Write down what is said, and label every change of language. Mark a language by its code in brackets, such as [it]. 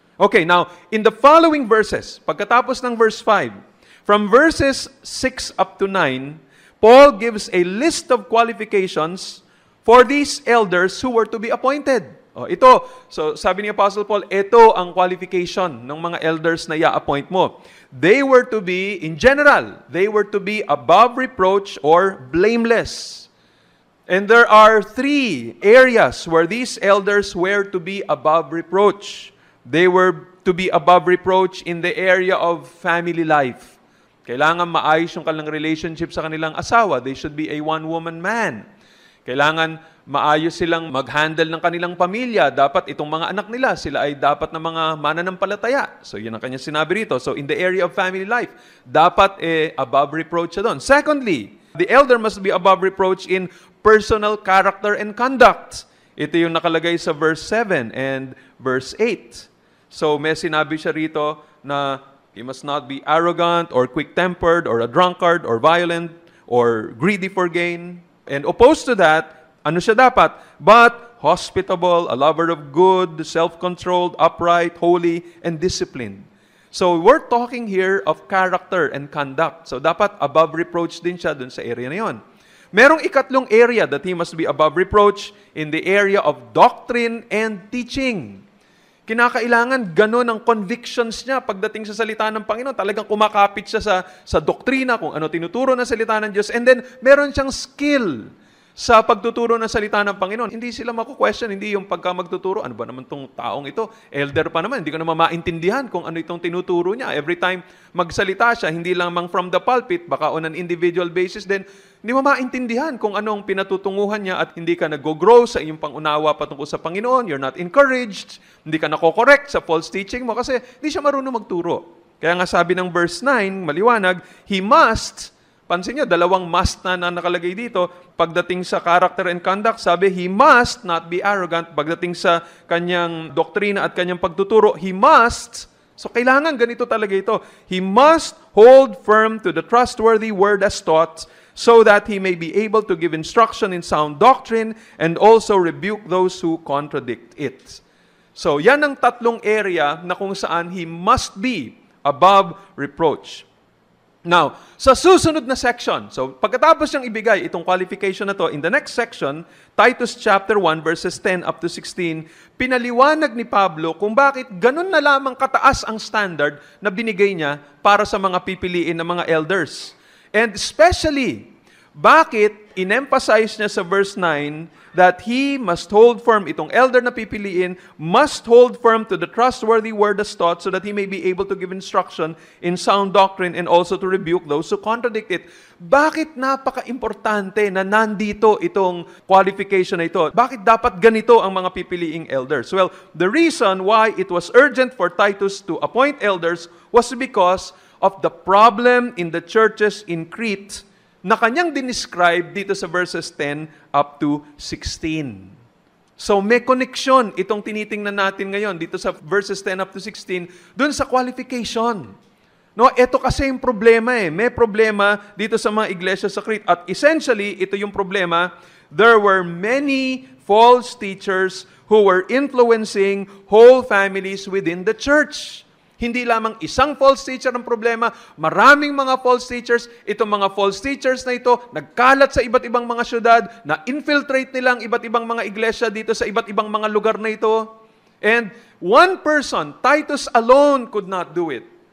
[en] Okay, now, in the following verses, [tl] pagkatapos ng verse 5, [en] from verses 6 up to 9, Paul gives a list of qualifications for these elders who were to be appointed. [tl] Ito, so sabi ni Apostle Paul, ito ang qualification ng mga elders na i-appoint mo. [en] They were to be, in general, they were to be above reproach or blameless. And there are 3 areas where these elders were to be above reproach. They were to be above reproach in the area of family life. [tl] Kailangan maayos yung kanilang relationship sa kanilang asawa. [en] They should be a one-woman man. [tl] Kailangan maayos silang mag-handle ng kanilang pamilya. Dapat itong mga anak nila, sila ay dapat na mga mananampalataya. So yun ang kanya sinabi rito. [en] So in the area of family life, [tl] dapat [en] above reproach [tl] siya doon. [en] Secondly, the elder must be above reproach in personal character and conduct. [tl] Ito yung nakalagay sa verse 7 and verse 8. So may sinabi siya rito na [en] he must not be arrogant or quick-tempered or a drunkard or violent or greedy for gain. And opposed to that, [tl] ano siya dapat? [en] But hospitable, a lover of good, self-controlled, upright, holy, and disciplined. So we're talking here of character and conduct. So [tl] dapat [en] above reproach [tl] din siya dun sa [en] area [tl] na yon. Merong ikatlong [en] area that he must be above reproach in the area of doctrine and teaching. [tl] Kinakailangan ganon ang convictions niya pagdating sa salita ng Panginoon. Talagang kumakapit siya sa doktrina, kung ano tinuturo ng salita ng Diyos. And then, meron siyang skill sa pagtuturo ng salita ng Panginoon. Hindi sila maku-question, hindi yung pagka magtuturo, ano ba naman tong taong ito? Elder pa naman, hindi ko naman maintindihan kung ano itong tinuturo niya. Every time magsalita siya, hindi lamang [en] from the pulpit, [tl] baka [en] on an individual basis, [tl] then hindi mo maintindihan kung anong pinatutunguhan niya at hindi ka nag-grow sa iyong pangunawa patungkol sa Panginoon, [en] you're not encouraged, [tl] hindi ka nako-correct sa false teaching mo kasi hindi siya marunong magturo. Kaya nga sabi ng verse 9, maliwanag, [en] he must, [tl] pansin niyo, dalawang must na nakalagay dito. Pagdating sa character and conduct, sabi, [en] he must not be arrogant. [tl] Pagdating sa kanyang doktrina at kanyang pagtuturo, [en] he must, [tl] so kailangan ganito talaga ito, [en] he must hold firm to the trustworthy word as taught, so that he may be able to give instruction in sound doctrine and also rebuke those who contradict it. [tl] So, yan ang tatlong area na kung saan [en] he must be above reproach. [tl] Now, sa susunod na section, so pagkatapos niyang ibigay itong qualification na to, [en] in the next section, [tl] Titus chapter 1 verses 10 up to 16, pinaliwanag ni Pablo kung bakit ganun na lamang kataas ang standard na binigay niya para sa mga pipiliin ng mga elders. [en] And especially, [tl] bakit in-emphasize niya sa [en] verse 9 that he must hold firm, [tl] itong elder na pipiliin, [en] must hold firm to the trustworthy word as taught so that he may be able to give instruction in sound doctrine and also to rebuke those who contradict it. [tl] Bakit napaka-importante na nandito itong qualification na ito? Bakit dapat ganito ang mga pipiliing elders? [en] Well, the reason why it was urgent for Titus to appoint elders was because of the problem in the churches in Crete [tl] na kanyang dinescribe dito sa [en] verses 10 up to 16. [tl] So may connection itong tinitingnan natin ngayon dito sa verses 10 up to 16 dun sa qualification. No, ito kasi yung problema May problema dito sa mga iglesia sa Crete. At essentially, ito yung problema. [en] There were many false teachers who were influencing whole families within the church. [tl] Hindi lamang isang false teacher ang problema, maraming mga false teachers. Itong mga false teachers na ito, nagkalat sa iba't ibang mga syudad, na-infiltrate nilang iba't ibang mga iglesia dito sa iba't ibang mga lugar na ito. [en] And one person, Titus alone, could not do it.